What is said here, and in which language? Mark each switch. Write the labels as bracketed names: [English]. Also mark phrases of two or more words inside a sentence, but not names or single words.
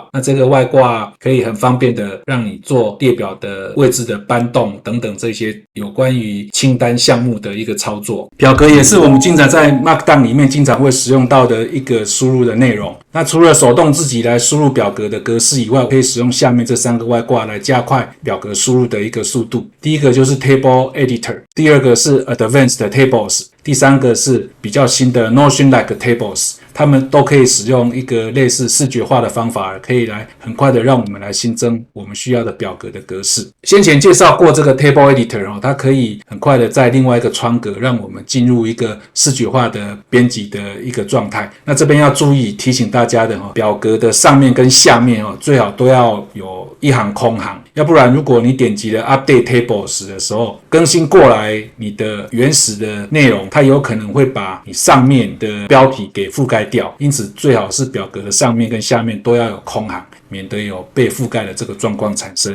[Chinese] 那這個外掛可以很方便的讓你做列表的位置的搬動等等這些有關於清單項目的一個操作。表格也是我們經常在 Markdown 裡面經常會使用到的一個輸入的內容。那除了手動自己來輸入表格的格式以外，可以使用下面這3個外掛來加快表格輸入的一個速度。第一個就是 Table Editor，第二個是 Advanced Tables，第三個是比較新的 Notion-like Tables。他們都可以使用一個類似視覺化的方法，可以來很快的讓我們來新增我們需要的表格的格式。先前介紹過這個 Table Editor，它可以很快的在另外一個窗格讓我們進入一個視覺化的編輯的一個狀態。那這邊要注意提醒大家的，表格的上面跟下面最好都要有一行空行，要不然如果你點擊了 Update Tables 的時候，更新過來你的原始的內容，它有可能會把你上面的標題給覆蓋掉，因此最好是表格的上面跟下面都要有空行，免得有被覆蓋的這個狀況產生。